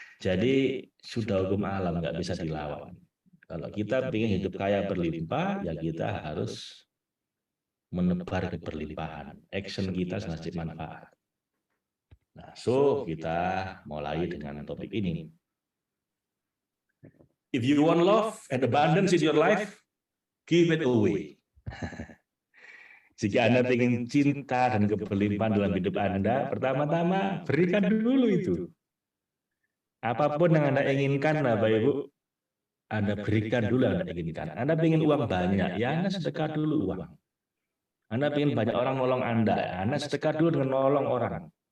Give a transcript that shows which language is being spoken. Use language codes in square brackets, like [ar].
[id] Jadi sudah hukum alam, nggak bisa dilawan. Kalau kita ingin hidup kaya berlimpah, ya kita harus menebar keberlimpahan. Action kita ngasih manfaat. Nah, so kita mulai dengan topik ini. [en] If you want love and abundance in your life, give it away. [id] Jika Anda ingin cinta dan keberlimpahan dalam hidup Anda, pertama-tama berikan dulu itu. Apapun yang Anda inginkan, Bapak Ibu, Anda berikan dulu yang Anda inginkan. Anda ingin uang banyak, ya Anda sedekah dulu uang. Anda ingin banyak orang nolong Anda sedekah dulu dengan nolong orang.